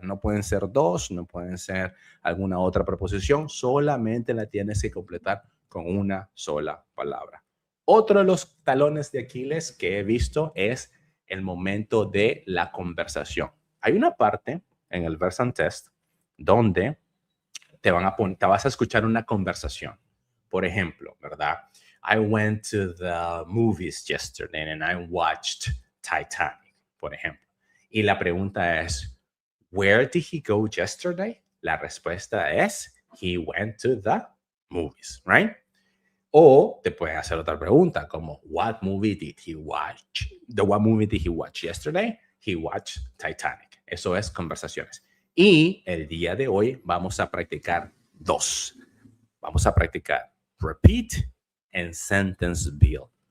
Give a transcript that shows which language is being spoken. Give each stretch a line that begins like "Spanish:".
Spanish: No pueden ser 2, no pueden ser alguna otra preposición, solamente la tienes que completar con una sola palabra. Otro de los talones de Aquiles que he visto es el momento de la conversación. Hay una parte en el Versant Test donde te vas a escuchar una conversación. Por ejemplo, ¿verdad?
English: I went to the movies yesterday and I watched Titanic,
Spanish: por ejemplo. Y la pregunta es,
English: where did he go yesterday?
Spanish: La respuesta es,
English: he went to the movies, right?
Spanish: O te pueden hacer otra pregunta como,
English: what movie did he watch? What movie did he watch yesterday? He watched Titanic.
Spanish: Eso es conversaciones. Y el día de hoy vamos a practicar 2. Vamos a practicar repeat and sentence build.